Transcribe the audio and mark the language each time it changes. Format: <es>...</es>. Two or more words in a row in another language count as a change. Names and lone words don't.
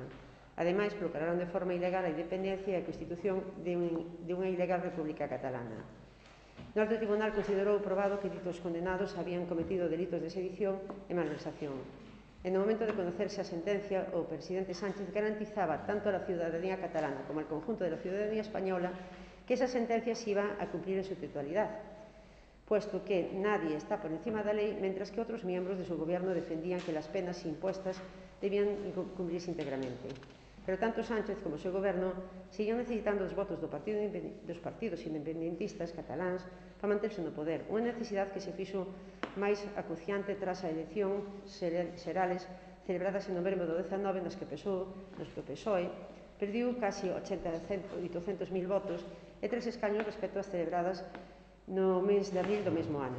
<gl>Ademais, proclamaron de forma ilegal a independencia e a constitución de unha ilegal República Catalana. O alto tribunal considerou probado que ditos condenados habían cometido delitos de sedición e malversación.</gl> <es>En o momento de conocerse a sentencia, o presidente Sánchez garantizaba tanto a la ciudadanía catalana como al conjunto de la ciudadanía española que esa sentencia se iba a cumplir en su totalidad, puesto que nadie está por encima da ley, mientras que otros miembros de su gobierno defendían que las penas impuestas debían cumplirse íntegramente.</es> <gl>Pero tanto Sánchez como o seu goberno seguían necesitando os votos dos partidos independentistas cataláns para manterse no poder, unha necesidade que se fixo máis acuciante tras a elección xerales celebradas en novembro do 19, nas que o PSOE perdiu casi 800.000 votos e 3 escaños respecto ás celebradas no mes de abril do mesmo ano.</gl>